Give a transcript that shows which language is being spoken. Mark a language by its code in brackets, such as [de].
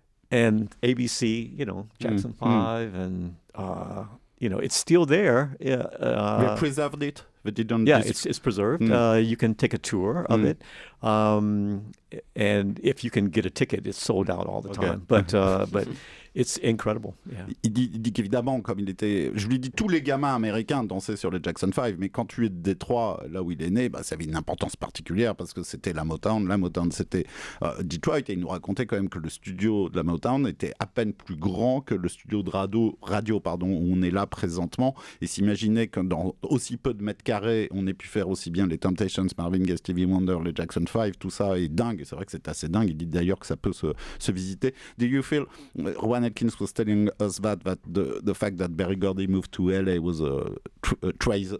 [en] And ABC, you know, Jackson 5, and... you know, it's still there. They preserved it. They didn't. Yeah, it's preserved. You can take a tour of it, and if you can get a ticket, it's sold out all the time. But it's incredible. Yeah. [fr] Il dit qu'évidemment, comme il était, je lui dis, tous les gamins américains dansaient sur les Jackson 5, mais quand tu es de Détroit, là où il est né, bah, ça avait une importance particulière parce que c'était la Motown. La Motown, c'était Detroit, et il nous racontait quand même que le studio de la Motown était à peine plus grand que le studio de radio, où on est là présentement, et s'imaginer que dans aussi peu de mètres carrés, on ait pu faire aussi bien les Temptations, Marvin Gaye, Stevie Wonder, les Jackson 5, tout ça est dingue, et c'est vrai que c'est assez dingue. Il dit d'ailleurs que ça peut se visiter. [en] Do you feel, Juan Elkins was telling us that the fact that Berry Gordy moved to LA was a treason.